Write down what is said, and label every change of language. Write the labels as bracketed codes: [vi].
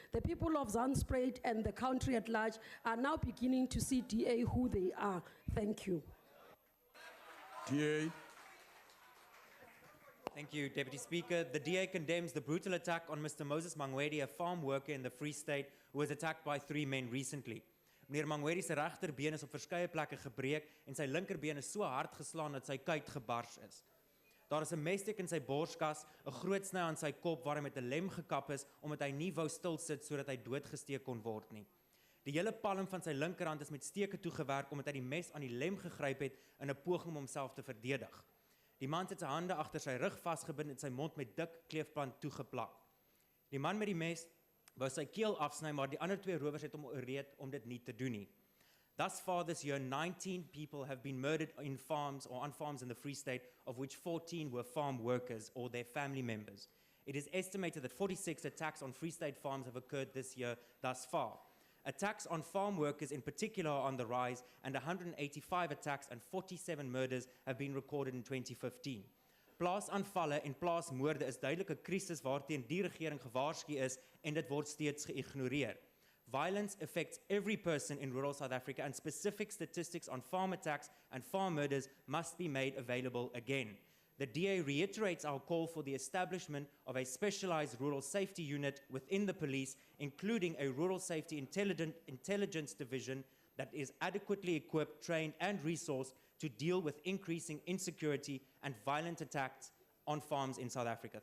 [en] The people of Zandspruit and the country at large are now beginning to see DA who they are. Thank you. DA. Thank you, Deputy Speaker. The DA condemns the brutal attack on Mr. Moses Mangwedi, a farm worker in the Free State, who was attacked by 3 men recently. [af] Meneer Mangwedi se regterbeen is op verskeie plekke gebreek en sy linkerbeen is so hard geslaan dat sy kuit gebars is. Daar is 'n messteek in sy borskas, 'n groot sny aan sy kop waar hy met 'n lem gekap is omdat hy nie wou stil sit sodat hy doodgesteek kon word nie. Die hele palm van sy linkerhand is met steke toegewerk omdat hy die mes aan die lem gegryp het in 'n poging om homself te verdedig. Die man het sy hande agter sy rug vasgebind en sy mond met dik kleefband toegeplak. Die man met die mes wou sy keel afsny, maar die ander 2 rowers het hom ooreed om dit nie te doen nie. [en] Thus far this year, 19 people have been murdered in farms or on farms in the Free State, of which 14 were farm workers or their family members. It is estimated that 46 attacks on Free State farms have occurred this year thus far. Attacks on farm workers in particular are on the rise, and 185 attacks and 47 murders have been recorded in 2015. [af] Plaasaanvalle en plaasmoorde is duidelik 'n krisis waarteen die regering gewaarsku is en dit word steeds geïgnoreer. [en] Violence affects every person in rural South Africa, and specific statistics on farm attacks and farm murders must be made available again. The DA reiterates our call for the establishment of a specialized rural safety unit within the police, including a rural safety intelligence division that is adequately equipped, trained, and resourced to deal with increasing insecurity and violent attacks on farms in South Africa.